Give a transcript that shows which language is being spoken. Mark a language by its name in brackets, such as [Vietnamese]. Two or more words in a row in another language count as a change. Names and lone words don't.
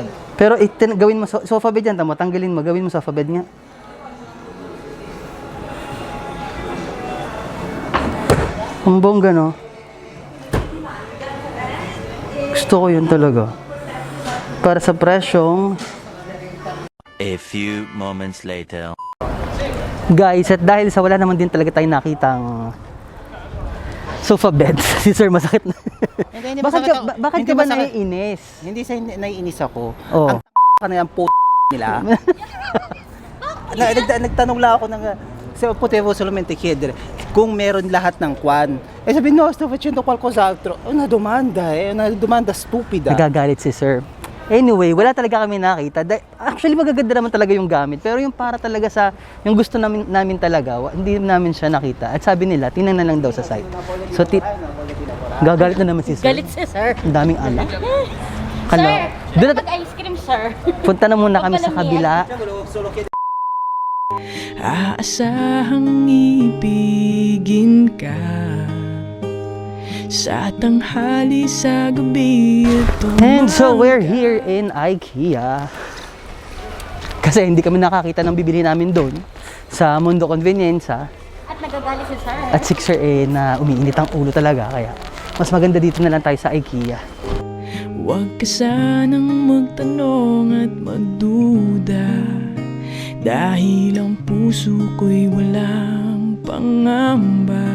[Filipino] Pero gawin mo [English] sofa bed [Filipino] yan, tamo, tanggalin mo, gawin mo [English] sofa bed [Filipino] nga. Ang bongga, no? Gusto ko yun talaga. Para sa presyong... [English] A few moments later. [Filipino] Guys, at dahil sa wala naman din talaga tayong nakitang [English] sofa bed, [Filipino] si Sir masakit na. Hindi, Bakit ka ba naiinis? Hindi sa naiinis ako. Oh. Ang ka na yung nila. Nagtanong lang ako ng sa [Italian] Potevo solamente chiedere [Filipino] kung meron lahat ng kwan. Eh sabi, [Italian] no, sto facendo qualcos'altro. Una domanda stupida. [Filipino] Nagagalit si Sir. Anyway, wala talaga kami nakita. Actually, magaganda naman talaga yung gamit. Pero yung para talaga sa, yung gusto namin talaga, hindi namin siya nakita. At sabi nila, tingnan na lang daw sa site. So, gagalit na naman si Sir. Galit si sir. Ang daming alak. Sir, Doon mag- [English] ice cream, [Filipino] sir. punta na muna kami sa kabila. Aasahang ibigin ka sa tanghali, sa gabi at [English] And so, [Filipino] umaga. [English] we're here in IKEA. [Filipino] Kasi hindi kami nakakita ng bibili namin doon sa Mondo Convenience. At nagagalit si sir. At 6 na umiinit ang ulo talaga. Kaya, mas maganda dito na lang tayo sa IKEA. Huwag ka sanang magtanong at magduda, dahil ang puso ko'y walang pangamba.